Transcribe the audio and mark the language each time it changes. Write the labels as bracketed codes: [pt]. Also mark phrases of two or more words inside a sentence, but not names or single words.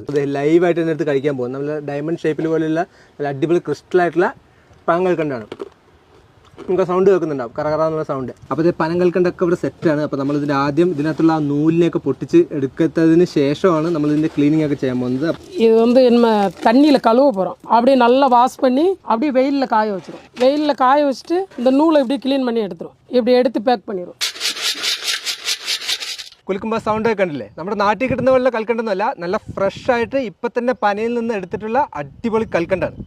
[ml] അത് ലൈവായിട്ട് തന്നെ എടുത്ത് കഴിക്കാൻ പോകും. നമ്മൾ ഡയമണ്ട് ഷേപ്പിൽ പോലെയുള്ള നല്ല അടിപൊളി ക്രിസ്റ്റലായിട്ടുള്ള പനങ്കൽക്കണ്ടാണ്. നമുക്ക് സൗണ്ട് കേൾക്കുന്നുണ്ടാവും, കറകറാന്നുള്ള സൗണ്ട്. അപ്പോൾ ഇത് പനങ്കൽക്കണ്ടൊക്കെ ഇവിടെ സെറ്റാണ്. അപ്പോൾ നമ്മൾ ഇതിൻ്റെ ആദ്യം ഇതിനകത്തുള്ള ആ നൂലിനെയൊക്കെ പൊട്ടിച്ച് എടുക്കുന്നതിന് ശേഷമാണ് നമ്മൾ ഇതിൻ്റെ ക്ലീനിങ് ഒക്കെ ചെയ്യാൻ പോകുന്നത്. [ta] இது வந்து நம்ம தண்ணியில் கழுவ போகிறோம். அப்படியே நல்லா வாஷ் பண்ணி அப்படியே வெயிலில் காய வச்சிடும். வெயிலில் காய வச்சுட்டு இந்த நூலை இப்படி க்ளீன் பண்ணி எடுத்துரும். இப்படி எடுத்து பேக் பண்ணிடும். [ml] കുലുക്കുമ്പോൾ സൗണ്ട് ഒക്കെ കണ്ടില്ലേ? നമ്മുടെ നാട്ടിൽ കിട്ടുന്ന പോലുള്ള കൽക്കണ്ടൊന്നുമല്ല, നല്ല ഫ്രഷ് ആയിട്ട് ഇപ്പം തന്നെ പനയിൽ നിന്ന് എടുത്തിട്ടുള്ള അടിപൊളി കൽക്കണ്ടാണ്.